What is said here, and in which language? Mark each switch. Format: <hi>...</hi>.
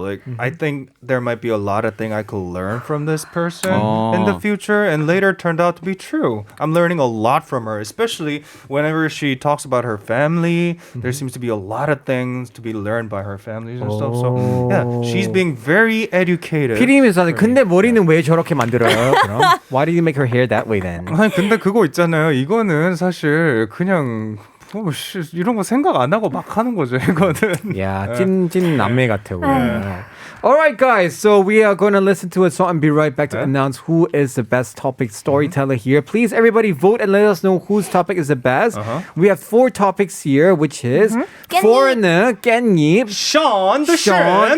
<en>Like, I think there might be a lot of things I could learn from this person in the future, and later turned out to be true. I'm learning a lot from her, especially whenever she talks about her family. There seems to be a lot of things to be learned by her families and stuff. So, yeah, she's being very educated.</en> <ko>피디님이 근데 머리는 왜 저렇게 만들어요? 그럼?</ko> <en>Why do you make her hair that way then?</en> <ko>아니, 근데 그거 있잖아요. 이거는 사실 그냥 이런 거 생각 안 하고 막 하는 거죠, 이거는.</ko> <en>Yeah,</en> <ko>찐 남매 같아.</ko> <en>All right, guys. So we are going to listen to a song and be right back to announce who is the best topic storyteller here. Please, everybody, vote and let us know whose topic is the best. We have 4 topics here, which is foreigner, 깻잎, Shawn, the Shawn,</en>